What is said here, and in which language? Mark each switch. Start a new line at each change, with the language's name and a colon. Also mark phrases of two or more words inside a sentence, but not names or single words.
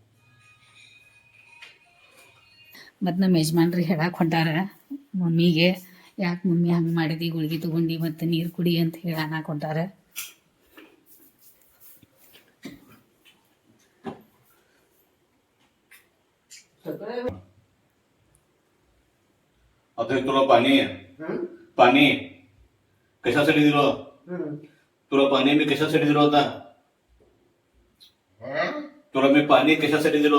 Kannada: ಮತ್ತು ನಮ್ಮ ಯಜಮಾನ್ರಿಗೆ ಹೇಳಕ್ಕೆ ಹೊಂಟಾರ ಮಮ್ಮಿಗೆ ಯಾಕೆ ಮಮ್ಮಿ ಹಂಗೆ ಮಾಡಿದಿ ಗುಳಿಗೆ ತೊಗೊಂಡು ಮತ್ತು ನೀರು ಕುಡಿ ಅಂತ ಹೇಳಿ ಅನ್ನಕೊಂಟಾರ.
Marathi: आता हे तुला पाणी पाणी कशासाठी दिलं? तुला पाणी मी कशासाठी दिलं होता? तुला मी पाणी कशासाठी दिलो?